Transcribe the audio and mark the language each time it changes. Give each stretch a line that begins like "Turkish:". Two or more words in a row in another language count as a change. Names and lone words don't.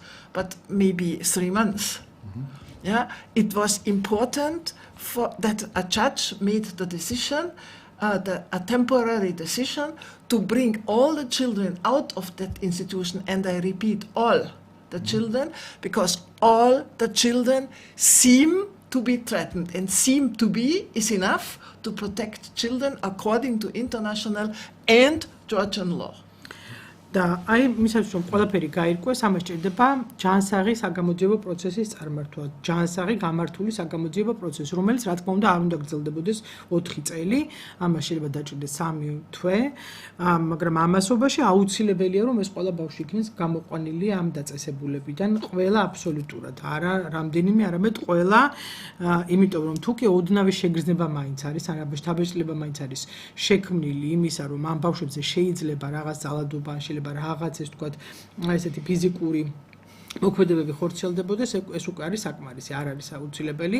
English: but maybe 3 months, it was important that a judge made the decision, a temporary decision, to bring all the children out of that institution, and I repeat, all the children, because all the children seem to be threatened, and seem to be is enough to protect children according to international and Georgian law.
Georgian: და აი მისაც რომ ყველაფერი გაირკვეს, ამას ჭირდება ჯანსაღი საგამოძიებო პროცესის წარმართვა, ჯანსაღი გამართული საგამოძიებო პროცესი, რომელიც რა თქმა უნდა არ უნდა გრძელდებოდეს 4 წელი, ამას შეიძლება დაჭირდეს 3 თვე, მაგრამ ამასობაში აუცილებელია რომ ეს ყველა ბავშვი იქნეს გამოყვანილი ამ დაწესებულებიდან, ყველა აბსოლუტურად, არა რამდენიმე, არამედ ყველა, იმიტომ რომ თუ კი ოდნავი შეგრძნება მაინც არის, არაბაშ თაბეჭდილება მაინც არის შექმნილი იმისა, რომ ამ ბავშვებზე შეიძლება რაღაც ძალადობა რაღაც ეს თქვა ესეთი ფიზიკური მოქმედებები ხორციელდებოდეს, ეს უკვე არის საკმარისი, არ არის აუცილებელი.